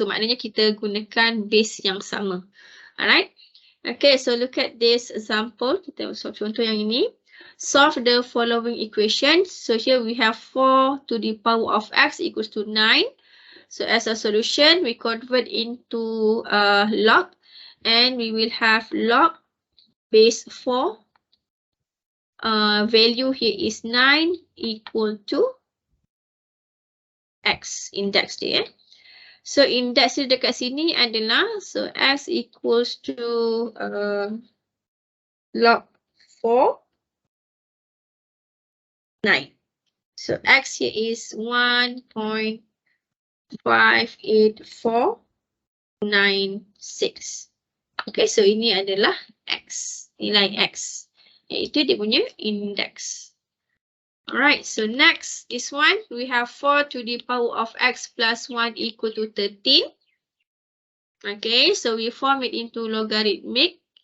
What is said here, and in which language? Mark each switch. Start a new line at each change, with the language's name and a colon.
Malay: So maknanya kita gunakan base yang sama.
English: Alright. Okay, so look at this example.
Malay: Kita solve contoh yang ini.
English: Solve the following equation. So here we have 4 to the power of x equals to 9. So as a solution, we convert into log, and we will have log base 4. Value here is 9 equal to x, index
Malay: dia.
English: So index
Malay: dia dekat sini adalah,
English: so x equals to log 4 9. So X here is 1.58496.
Malay: Okay, so ini adalah X, nilai X. Iaitu dia punya index.
English: Alright, so next, this one, we have 4 to the power of X plus 1 equal to 13. Okay, so we form it into logarithmic.